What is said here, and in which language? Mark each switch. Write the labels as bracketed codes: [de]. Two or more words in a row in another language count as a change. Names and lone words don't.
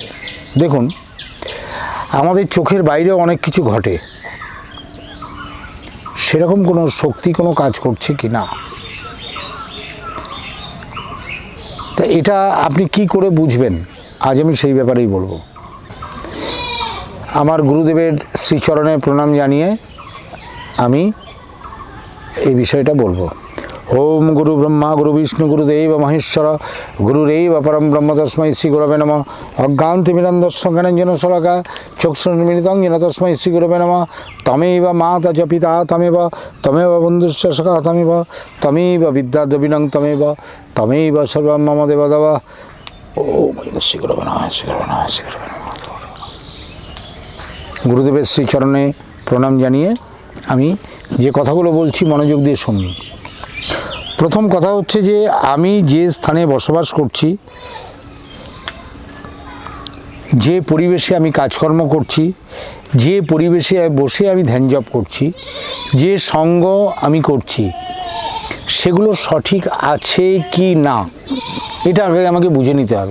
[bn] দেখুন, আমাদের চোখের বাইরে অনেক কিছু ঘটে, সেরকম কোনো শক্তি কোনো কাজ করছে কি না, তা এটা আপনি কি করে বুঝবেন আজ আমি সেই ব্যাপারেই বলবো। আমার গুরুদেবের শ্রীচরণে প্রণাম জানিয়ে আমি এই বিষয়টা বলবো। [sa] ओम गुरु ब्रह्मा गुरु विष्णु गुरुदेव महेश्वर गुरुरेव परम ब्रह्म तस्मै श्री गुरवे नमः। अज्ञानतिमिरन्धस्य ज्ञानाञ्जन शलाका चक्षुरुन्मीलितं येन तस्मै श्री गुरवे नमः। तमेव माता च पिता तमेव बन्धुश्च सखा तमेव विद्याद्रविणं तमेव सर्वं मम देवदेव। ओम श्री गुरवे नमः, श्री गुरवे नमः, श्री गुरवे नमः। [bn] গুরুদেবের শ্রীচরণে প্রণাম জানিয়ে আমি যে কথাগুলো বলছি মনোযোগ দিয়ে শুনুন। প্রথম কথা হচ্ছে যে আমি যে স্থানে বসবাস করছি, যে পরিবেশে আমি কাজকর্ম করছি, যে পরিবেশে বসে আমি ধ্যান জপ করছি, যে সঙ্গ আমি করছি সেগুলো সঠিক আছে কি না এটা আগে আমাকে বুঝে নিতে হবে।